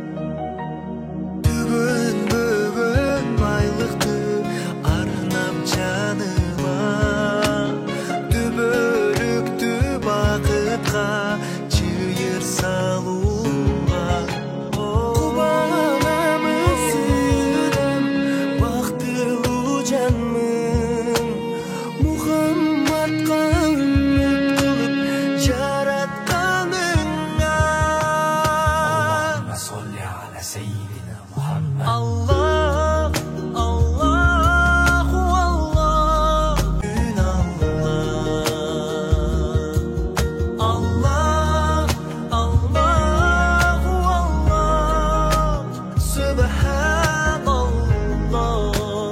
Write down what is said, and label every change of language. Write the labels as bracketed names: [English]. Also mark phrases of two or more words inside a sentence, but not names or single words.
[Kyrgyz] Бүгүн бүгүн байлыкты арнап жаныма, түбөлүктү бакытка чыйыр салууга. Кубанамын сүйдүм, бактылуу жанмын, Мухаммадка үмүт кылып жаратканыңа. [Arabic] اللهم صل على سيدنا محمد. الله، الله الله، كن الله. الله، الله الله، سبحان الله.